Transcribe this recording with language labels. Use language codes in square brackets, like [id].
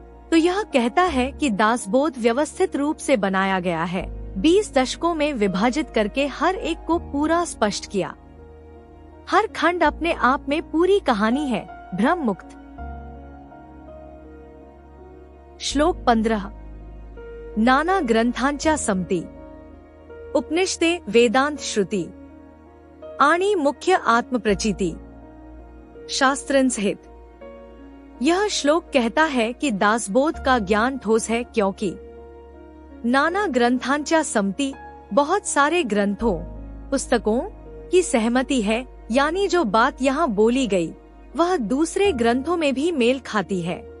[hi] तो यह कहता है कि दासबोध व्यवस्थित रूप से बनाया गया है, 20 दशकों में विभाजित करके हर एक को पूरा स्पष्ट किया। हर खंड अपने आप में पूरी कहानी है, भ्रम मुक्त। श्लोक 15। [mr] नाना ग्रंथांच्या समती, उपनिषदे, वेदांत, श्रुती आणि मुख्य आत्मप्रचिति शास्त्रांसहित। [hi] यह श्लोक कहता है कि दासबोध का ज्ञान ठोस है, क्योंकि [mr] नाना ग्रंथांच्या समती, [hi] बहुत सारे ग्रंथों, पुस्तकों की सहमति है, यानी जो बात यहाँ बोली गई वह दूसरे ग्रंथों में भी मेल खाती है।